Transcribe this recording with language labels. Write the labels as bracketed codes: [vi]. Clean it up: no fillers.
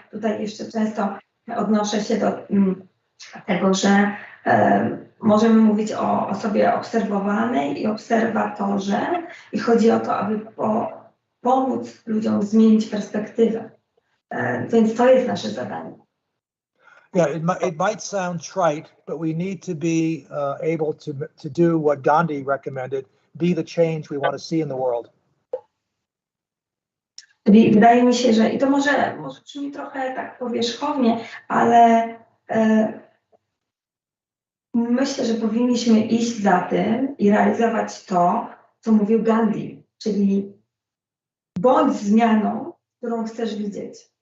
[pl] Tutaj jeszcze często odnoszę się do tego, że możemy mówić o osobie obserwowanej i obserwatorze i chodzi o to, aby pomóc ludziom zmienić perspektywę. Więc to jest nasze zadanie. [en] Yeah, it might sound trite, but we need to be able to do what Gandhi recommended. Be the change we want to see in the world. [pl] Wydaje mi się, że i to może brzmi trochę tak powierzchownie, ale myślę, że powinniśmy iść za tym i realizować to, co mówił Gandhi, czyli bądź zmianą, którą chcesz widzieć.